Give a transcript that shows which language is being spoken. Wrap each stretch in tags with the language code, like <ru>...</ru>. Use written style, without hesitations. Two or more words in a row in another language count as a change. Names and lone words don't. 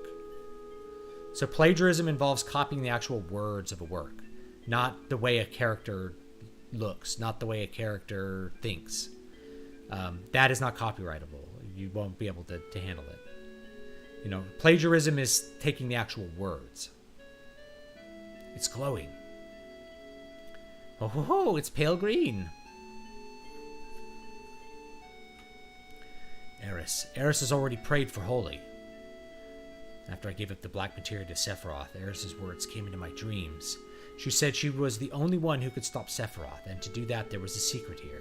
<en>So plagiarism involves copying the actual words of a work, not the way a character looks, not the way a character thinks. That is not copyrightable. You won't be able to handle it. You know, plagiarism is taking the actual words. It's glowing. Oh, ho, ho, it's pale green. Eris has already prayed for holy. After I gave up the black materia to Sephiroth, Eris's words came into my dreams. She said she was the only one who could stop Sephiroth, and to do that there was a secret here.</en>